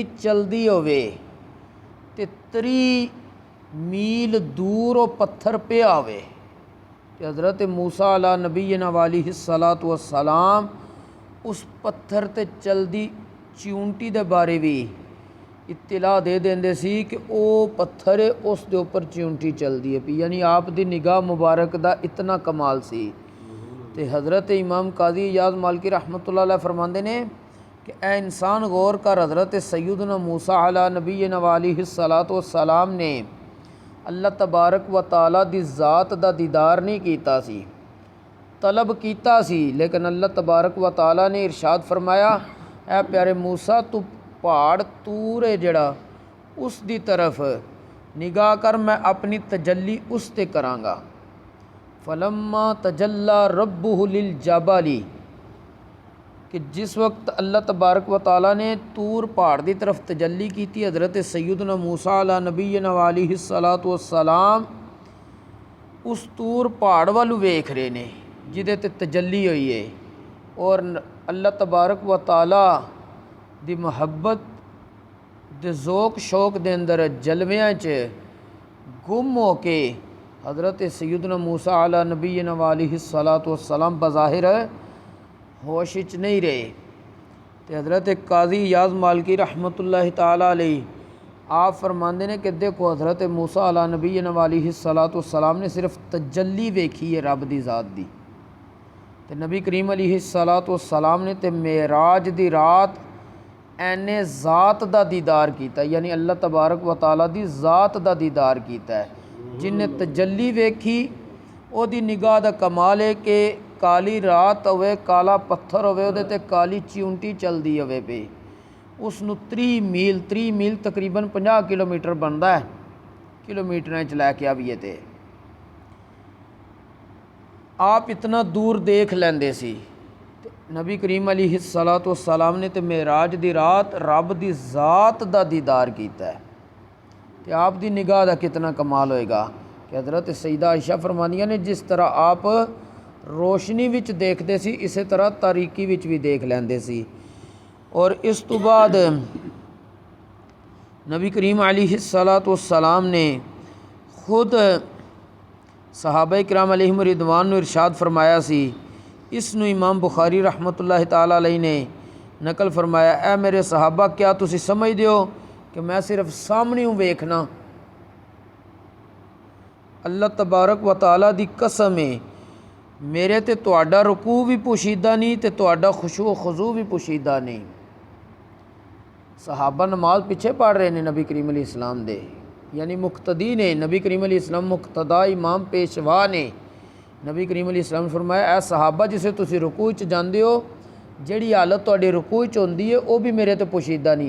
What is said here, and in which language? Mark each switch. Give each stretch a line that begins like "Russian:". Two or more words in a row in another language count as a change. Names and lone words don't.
Punjabi: چلدی ہووے تے 30 میل دور وہ پتھر پیا ہووے تے حضرت موسیٰ
Arabic: على نبينا وعليه الصلاة والسلام
Punjabi: اس پتھر تے چلدی چیونٹی دے بارے بھی اطلاع دے دیندے سی کہ وہ پتھر ہے اس دے اوپر چیونٹی چلدی ہے پی، یعنی آپ دی نگاہ مبارک دا اتنا کمال سی. تے حضرت امام قاضی عیاض مالکی
Arabic: رحمة الله عليه
Punjabi: فرماندے نے کہ اے انسان غور کر، حضرت سیدنا موسیٰ
Arabic: على نبينا وعليه الصلاة والسلام
Punjabi: نے اللہ
Arabic: تبارك وتعالى
Punjabi: دی ذات دا دیدار نہیں کیتا سی، طلب کیتا سی، لیکن اللہ
Arabic: تبارك وتعالى
Punjabi: نے ارشاد فرمایا اے پیارے موسیٰ تو پہاڑ طور ہے جڑا اس دی طرف نگاہ کر، میں اپنی تجلی اس تے کرانگا.
Arabic: فلما تجلى ربه للجبل,
Urdu: کہ جس وقت اللہ
Arabic: تبارك وتعالى
Urdu: نے طور پہاڑ کی طرف تجلی کی تھی، حضرت سیدنا موسیٰ
Arabic: على نبينا وعليه الصلاة والسلام
Punjabi: اس طور پہاڑ والوں ویکھ رہے نے جیدے تے تجلی ہوئی ہے اور اللہ
Arabic: تبارك وتعالى
Punjabi: دی محبت دے ذوق شوق دے اندر جلویاں چ گم ہو کے حضرت سیدنا موسیٰ
Arabic: على نبينا وعليه الصلاة والسلام
Punjabi: بظاہر ہوش چ نہیں رہے.
Urdu: تو حضرت قاضی عیاض مالکی
Arabic: رحمة الله تعالى عليه
Urdu: آپ فرماتے ہیں کہ دیکھو حضرت موسیٰ
Arabic: على نبينا وعليه الصلاة والسلام
Punjabi: نے صرف تجلی ویکھی ہے رب دی ذات دی، تو نبی کریم
Arabic: عليه الصلاة والسلام
Punjabi: نے تو معراج دی رات عین ذات دا دیدار کیتا، یعنی اللہ
Arabic: تبارك وتعالى
Punjabi: دی ذات دا دیدار کیتا ہے. جنہیں تجلی ویکھی اودی نگاہ دا کمال ہے کہ کالی رات ہووے، کالا پتھر ہووے، اوہدے تے کالی چیونٹی چلدی ہووے پے، اسنوں 30 میل تقریباً 50 کلومیٹر بنتا ہے، کلومیٹر چ لیکے آویے تے آپ اتنا دور دیکھ لیندے سی. نبی کریم
Arabic: عليه الصلاة والسلام
Punjabi: نے تو معراج دی رات رب دی ذات دا دیدار کیتا ہے.
Urdu: تو آپکی نگاہ کا کتنا کمال
Punjabi: ہوئے گا کہ حضرت سعیدہ عائشہ فرمانیا نے جس طرح آپ روشنی وچ دیکھتے سی اس طرح تاریکی وچ بھی دیکھ لیندے سی. اور اس تو بعد نبی کریم
Arabic: عليه الصلاة والسلام
Punjabi: نے خود صحابہ کرام
Arabic: عليهم الرضوان
Punjabi: نوں ارشاد فرمایا سی. اسنوں امام بخاری
Arabic: رحمة الله تعالى عليه
Punjabi: نے نقل فرمایا، اے میرے صحابہ کیا تسی سمجھدے ہو کہ میں صرف سامنے ویکھناں. अल्लाह
Arabic: تبارك وتعالى
Punjabi: دی قسم ہے میرے تے تہاڈا رکوع بھی پوشیدہ نہیں تے تہاڈا خشوع خضوع بھی پوشیدہ نہیں. صحابہ نماز پچھے پڑھ رہے نے نبی کریم
Arabic: عليه السلام
Punjabi: دے، یعنی مقتدی نے. نبی کریم
Arabic: عليه السلام
Punjabi: مقتدا امام پیشوا نے۔ نبی کریم
Arabic: عليه السلام
Punjabi: نے فرمایا، اے صحابہ جسے تسی رکوع چ جاندے ہو جہڑی حالت تہاڈی رکوع چ ہوندی ہے وہ بھی میرے تے پوشیدہ نہیں.